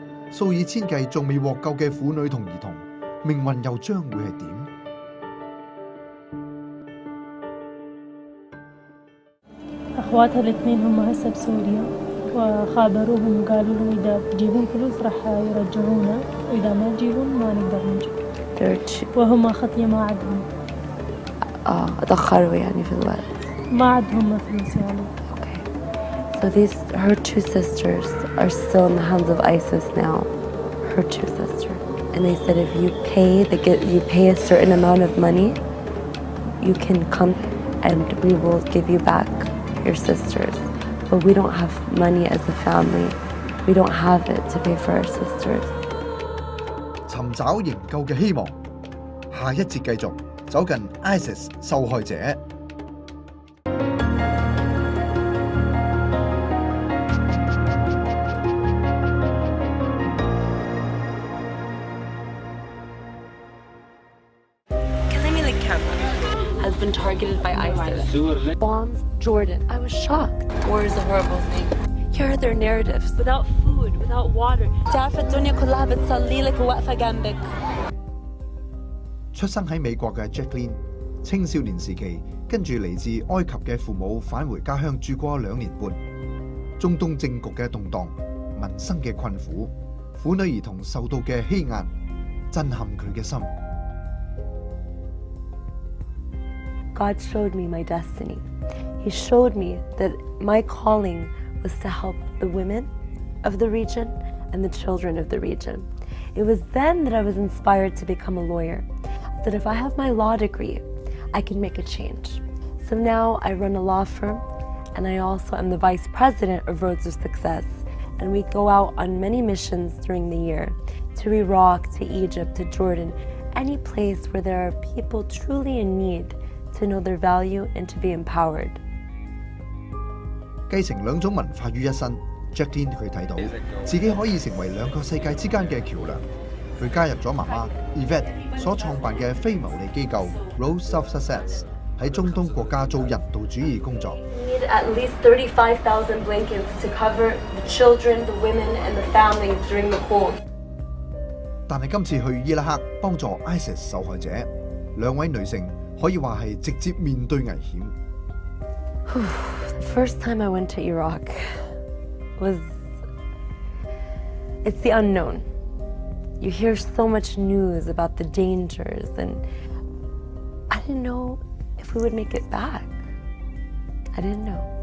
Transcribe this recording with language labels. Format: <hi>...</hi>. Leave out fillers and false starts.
<yue>數以千計仲未獲救嘅婦女同兒童，命運又將會係點？</yue> <ar>أخواتها الاثنين هم هسه بسوريا وخابروهم وقالوا له إذا تجيبون فلوس راح يرجعونا وإذا ما تجيبون ما نقدر نجي وهم خطية ما عندهم اتأخروا يعني في الوقت. ما عندهم فلوس يعني.</ar> <en>Okay. So her two sisters are still in the hands of ISIS now. Her two sisters. And they said if you pay a certain amount of money, you can come and we will give you back your sisters. But we don't have money as a family. We don't have it to pay for our sisters.</en> <yue>尋找營救嘅希望，下一節繼續走近 ISIS 受害者。</yue> <en>Has been targeted by ISIS. Bombs Jordan. I was shocked. War is a horrible thing. Here are their narratives. Without food, without water.</en> <ar>تعرف الدنيا كلها بتصلي لك وواقفة جنبك.</ar> <yue>出生喺美國嘅 Jacqueline， 青少年時期跟住嚟自埃及嘅父母返回家鄉住過2年半。中東政局嘅動盪、民生嘅困苦、婦女兒童受到嘅欺壓，震撼佢嘅心。</yue> <en>God showed me my destiny. He showed me that my calling was to help the women of the region and the children of the region. It was then that I was inspired to become a lawyer. That if I have my law degree, I can make a change. So now I run a law firm, and I also am the vice president of Roads of Success. And we go out on many missions during the year, to Iraq, to Egypt, to Jordan, any place where there are people truly in need to know their value and to be empowered.</en> <yue>繼承兩種文化於一身 ，Jacqueline 佢睇到自己可以成為兩個世界之間嘅橋梁。佢加入咗媽媽 Yvette 所創辦嘅非牟利機構 Roads of Success， 喺中東國家做人道主義工作。</yue> <en>We need at least 35,000 blankets to cover the children, the women, and the families during the cold.</en> <yue>但係今次去伊拉克幫助 ISIS 受害者，兩位女性可以話係直接面對危險。</yue> <en>The first time I went to Iraq it's the unknown. You hear so much news about the dangers, and I didn't know if we would make it back. I didn't know.</en>